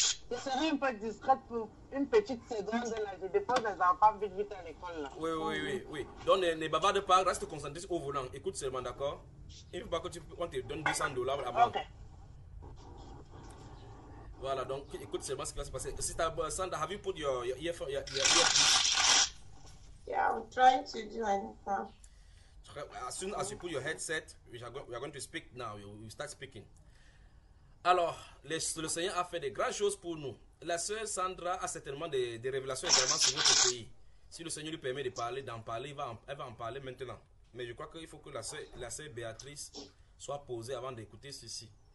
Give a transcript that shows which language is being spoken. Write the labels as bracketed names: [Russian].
[French] Je serai un peu distraite pour une petite seconde là. Je dépose les enfants vite à l'école là. Oui. Donc ne bavarde pas, reste concentré au volant. Écoute seulement, d'accord? Il ne faut pas que on te donne $200 avant. Ok. Voilà, donc écoute seulement ce qui va se passer. Si tu as Sandra, [English] have you put your earphone? Yeah, I'm trying to do anything. As soon as you put your headset, we are going to speak now. You start speaking. [French] Alors, le Seigneur a fait des grandes choses pour nous. La sœur Sandra a certainement des révélations également sur votre pays. Si le Seigneur lui permet d'en parler, elle va en parler maintenant. Mais je crois qu'il faut que la sœur Béatrice soit posée avant d'écouter ceci.